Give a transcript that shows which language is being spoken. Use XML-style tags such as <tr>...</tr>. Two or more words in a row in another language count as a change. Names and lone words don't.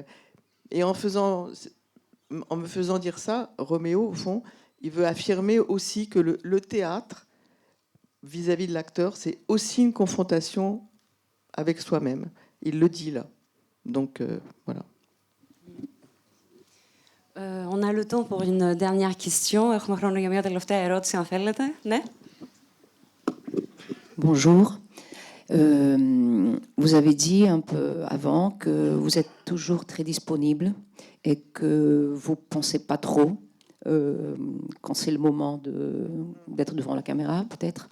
<fr>Et en me faisant dire ça, Roméo, au fond, il veut affirmer aussi que le théâtre, vis-à-vis de l'acteur, c'est aussi une confrontation avec soi-même. Il le dit là. Donc, voilà. On a le temps pour une dernière question.</fr> <el>Έχουμε χρόνο για μια τελευταία ερώτηση, αν θέλετε. Ναι.</el> <fr>Bonjour. Vous avez dit un peu avant que vous êtes toujours très disponible et que vous ne pensez pas trop quand c'est le moment d'être devant la caméra, peut-être.</fr>